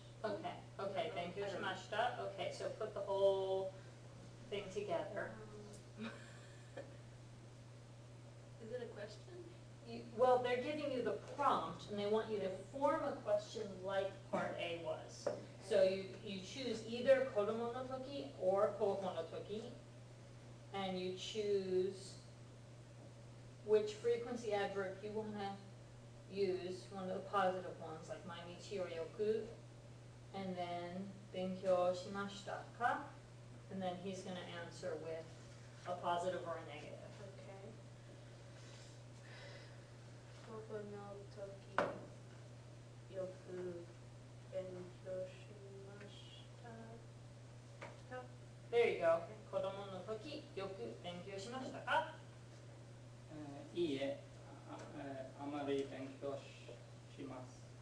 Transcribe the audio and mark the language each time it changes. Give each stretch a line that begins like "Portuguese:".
English: Okay, okay,
Japanese: 勉強しました。
English: Okay, so put the whole thing together. Is it a question? Well, they're giving you the prompt, and they want you to form a question like Part A was. So you choose either kodomo no toki or kouhou no toki, and you choose which frequency adverb you want to use, one of the positive ones, like mainichi or yoku, and then
Japanese: benkyou shimashita ka,
English: and then he's going to answer with a positive or a negative. Okay.
Japanese: ここの時よく勉強しましたか。
English: There you go.
Japanese: 子供の時よく勉強しましたか？いいえ、あまり勉強します。